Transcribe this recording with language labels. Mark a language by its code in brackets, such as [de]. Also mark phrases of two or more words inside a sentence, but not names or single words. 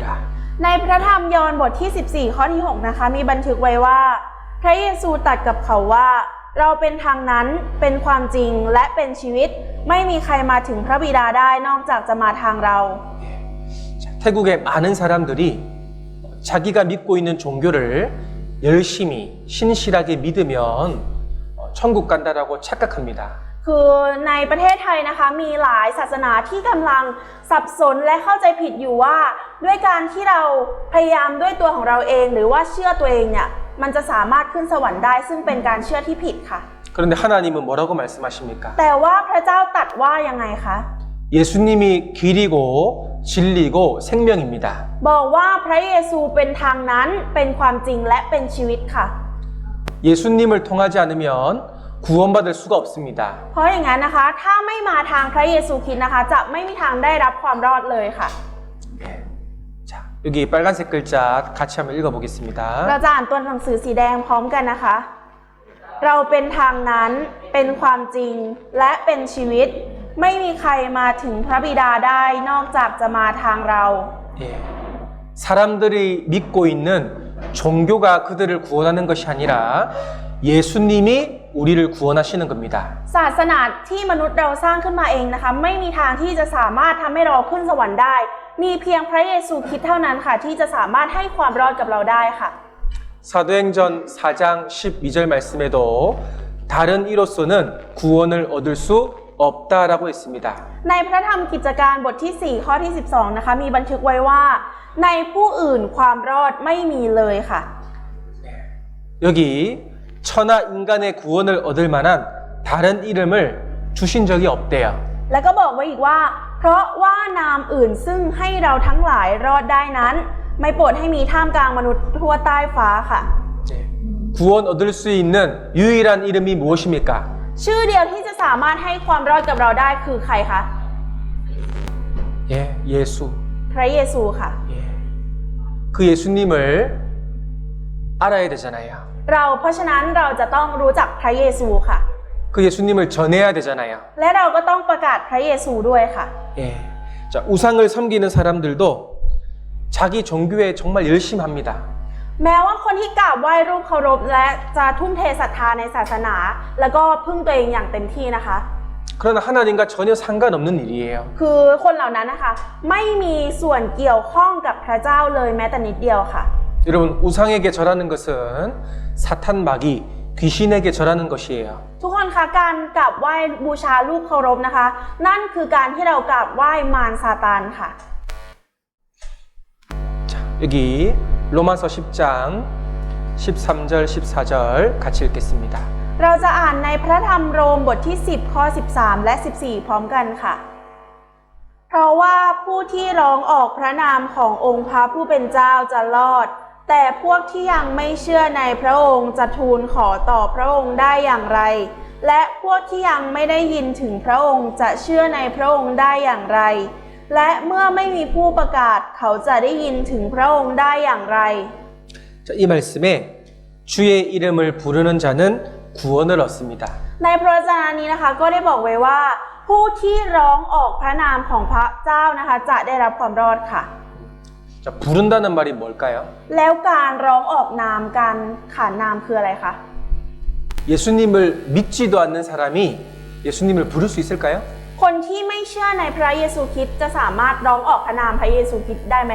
[th] ในพระธรรมยอห์นบทที่14ข้อที่6นะคะมีบันทึกไว้ว่าพระเยซูตรัสกับเขาว่าเราเป็นทางนั้นเป็นความจริงและเป็นชีวิตไม่มีใครมาถึงพระบิดาได้นอกจากจะมาทางเรา [ko] 자, 태국의 많은 사람들이 자기가 믿고 있는 종교를 열심히 신실하게 믿으면 천국 간다라고 착각합니다. [th] คือในประเทศไทยนะคะมีหลายศาสนาที่กำลังสับสนและเข้าใจผิดอยู่ว่าด้วยการที่เราพยายามด้วยตัวของเราเองหรือว่าเชื่อตัวเองเนี่ยมันจะสามารถขึ้นสวรรค์ได้ซึ่งเป็นการเชื่อที่ผิดค่ะ [ko] 그런데 하나님은 뭐라고 말씀하십니까? [th] แต่ว่าพระเจ้าตรัสว่ายังไงคะ [ko] 예수님이 길이고 진리고 생명입니다. [th] บอกว่าพระเยซูเป็นทางนั้นเป็นความจริงและเป็นชีวิตค่ะ [ko] 예수님을 통하지 않으면 구원받을 수가 없습니다. [th] เพราะอย่างนั้นนะคะถ้าไม่มาทางพระเยซูคริสต์นะคะจะไม่มีทางได้รับความรอดเลยค่ะ [ko] 네. 자, 여기 빨간색 글자 같이 한번 읽어보겠습니다. [th] เราจะอ่านตัวหนังสือสีแดงพร้อมกันนะคะ เราเป็นทางนั้นเป็นความจริงและเป็นชีวิตไม่มีใครมาถึงพระบิดาได้นอกจากจะมาทางเรา [ko] 예. 사람들이 믿고 있는 종교가 그들을 구원하는 것이 아니라 예수님이 우리를 구원하시는 겁니다. [th] ศาสนาที่มนุษย์เราสร้างขึ้นมาเองนะคะไม่มีทางที่จะสามารถทำให้เราขึ้นสวรรค์ได้ มีเพียงพระเยซูคริสต์เท่านั้นค่ะที่จะสามารถให้ความรอดกับเราได้ค่ะ [ko] 사도행전 4장 12절 말씀에도 다른 이로서는 구원을 얻을 수 없다라고 했습니다. [th] ในพระธรรมกิจการบทที่4ข้อที่12นะคะมีบันทึกไว้ว่าในผู้อื่นความรอดไม่มีเลยค่ะ [ko] 여기 천하 인간의 구원을 얻을 만한 다른 이름을 주신 적이 없대요. [th] แล้วก็บอกไว้อีกว่า เพราะว่านามอื่นซึ่งให้เราทั้งหลายรอดได้นั้น ไม่โปรดให้มีท่ามกลางมนุษย์ทั่วใต้ฟ้าค่ะ [ko] 네. 구원 얻을 수 있는 유일한 이름이 무엇입니까? [th] ชื่อเดียวที่จะสามารถให้ความรอดกับเราได้คือใครคะ [ko] 예, 예수. [th] พระเยซูค่ะ [ko] 예. 그 예수님을 알아야 되잖아요. [th] เพราะฉะนั้นเราจะต้องรู้จักพระเยซูค่ะ [ko] 그 예수님을 전해야 되잖아요. [th] และเราก็ต้องประกาศพระเยซูด้วยค่ะ [ko] 예. 자, 우상을 섬기는 사람들도 자기 종교에 정말 열심히 합니다. [th] แม้ว่าคนที่กราบไหว้รูปเคารพและจะทุ่มเทศรัทธาในศาสนา แล้วก็พึ่งตัวเองอย่างเต็มที่นะคะ [ko] 그러나 하나님과 전혀 상관없는 일이에요. [th] คือคนเหล่านั้นนะคะไม่มีส่วนเกี่ยวข้องกับพระเจ้าเลยแม้แต่นิดเดียวค่ะ [ko] 여러분, 우상에게 절하는 것은 사탄 마귀, 귀신에게 절하는 것이에요. [th] ทุกคนคะการกราบไหว้บูชารูปเคารพนะคะ นั่นคือการที่เรากราบไหว้มารซาตานค่ะ [ko] 자, 여기 로마서 10장 13절 14절 같이 읽겠습니다. [th] เราจะอ่านในพระธรรมโรมบทที่10ข้อ13และ14พร้อมกันค่ะ เพราะว่าผู้ที่ร้องออกพระนามขององค์พระผู้เป็นเจ้าจะรอด แต่พวกที่ยังไม่เชื่อในพระองค์จะทูลขอต่อพระองค์ได้อย่างไร และพวกที่ยังไม่ได้ยินถึงพระองค์จะเชื่อในพระองค์ได้อย่างไร และเมื่อไม่มีผู้ประกาศเขาจะได้ยินถึงพระองค์ได้อย่างไร [ko] 자, 이 말씀에 주의 이름을 부르는 자는 구원을 얻습니다. [th] ในพระวจนะนี้นะคะก็ได้บอกไว้ว่า ผู้ที่ร้องออกพระนามของพระเจ้านะคะจะได้รับความรอดค่ะ [ko] 자, 부른다는 말이 뭘까요? [th] แล้วการร้องออกนามการขานนามคืออะไรคะ [ko] 예수님을 믿지도 않는 사람이 예수님을 부를 수 있을까요? [th] คนที่ไม่เชื่อในพระเยซูคริสต์จะสามารถร้องออกพระนามพระเยซูคริสต์ได้ไหมคะ